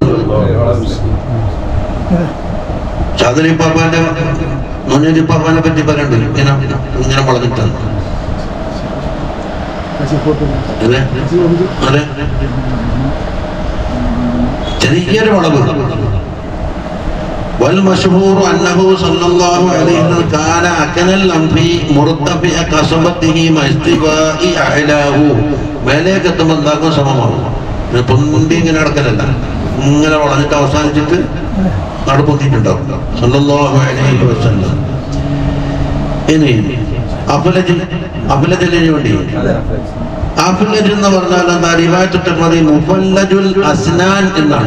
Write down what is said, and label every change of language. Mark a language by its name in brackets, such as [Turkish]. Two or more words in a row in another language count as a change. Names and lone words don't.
[Malayalam] ചാദരിപ്പാപ്പാന്റെ മുന്നേരിപ്പാപ്പാനെ പറ്റി പറയണ്ടല്ലോ, ഇങ്ങനെ വളഞ്ഞിട്ടാണ്. അതെ, ചെറിയൊരു വളവ്. [Arabic] والمشهور أنه صلى الله عليه وسلم كان أكنى الأنف مرتفع كصبته مع استواء أعلاه. [Malayalam] മേലേക്ക് എത്തുമ്പോൾ എന്താക്കും? സമമാവും. പൊന്തി ഇങ്ങനെ നടക്കലല്ല, ഇങ്ങനെ വളഞ്ഞിട്ട് അവസാനിച്ചിട്ട് നടുപ്പൊത്തിയിട്ടുണ്ടാവും. [Arabic] صلى الله عليه وسلم. [Malayalam] ഇനി അഫ്ലജിന് വേണ്ടി അഫ്ലജ് എന്ന് പറഞ്ഞാൽ എന്താ റിവായത്തിട്ടുള്ളത് [Arabic] مفلج الأسنان [Malayalam] എന്നാണ്.